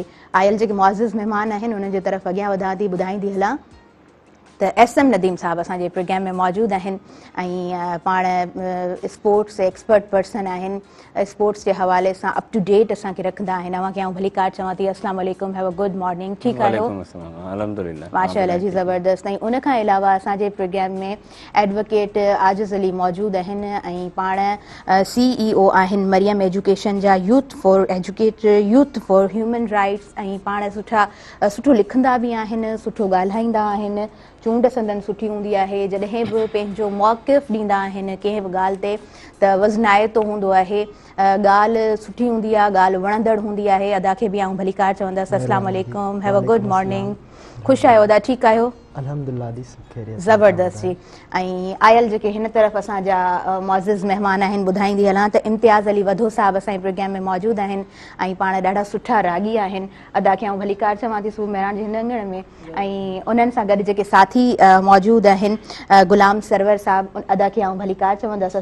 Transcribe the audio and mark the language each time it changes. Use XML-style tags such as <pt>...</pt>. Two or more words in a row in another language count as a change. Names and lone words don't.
<sd>आयल जेके मुआज़िज़ महिमान आहिनि उन्हनि जे तरफ़ अॻियां वधां थी, ॿुधाईंदी हलां त SM नदीम साहब असांजे प्रोग्राम में मौजूदु आहिनि ऐं पाण</sd> <en>sports expert person</en> <sd>आहिनि। स्पोर्ट्स जे हवाले सां</sd> <en>up to date</en> <sd>असांखे रखंदा आहिनि। अव्हांखे आउं भली कार चवां थी</sd> <ar>السلام علیکم,</ar> <en>have a good morning,</en> <sd>ठीकु आहियो? अल्हम्दुलिल्लाह, माशाअल्लाह जी, ज़बरदस्त। ऐं उनखां अलावा असांजे प्रोग्राम में एडवोकेट आजिज़ अली मौजूदु आहिनि ऐं पाण CEO आहिनि मरियम एजुकेशन जा, यूथ फॉर ह्यूमन राइट्स। ऐं पाण सुठो लिखंदा बि आहिनि, सुठो ॻाल्हाईंदा आहिनि, चूंड संदन सुठी हूंदी आहे। जॾहिं बि पंहिंजो मौक़िफ़ ॾींदा आहिनि कंहिं बि ॻाल्हि ते त वज़नाइतो हूंदो आहे, ॻाल्हि सुठी हूंदी आहे, ॻाल्हि वणंदड़ हूंदी आहे। अदा खे बि आऊं भली कार चवंदसि</sd> <ar>السلام علیکم,</ar> <en>have a good morning.</en> <sd>ख़ुशि आहियो अदा? ठीकु आहियो? अल्हम्दुलिल्लाह दी सब खैरियत। ज़बरदस्त जी। ऐं आयल जेके हिन तरफ़ असांजा मुअज़्ज़िज़ महिमान आहिनि, ॿुधाईंदी हलां त इम्तियाज़ अली वधो साहब असांजे प्रोग्राम में मौजूदु आहिनि ऐं पाण ॾाढा सुठा रागी आहिनि। अदा खे आऊं भलीकार चवां थी सुबुह महिराण जे हिन अंगण में। ऐं उन्हनि सां गॾु जेके साथी मौजूदु आहिनि, गुलाम सरवर साहब, अदा खे आऊं भलीकार चवंदसि।</sd>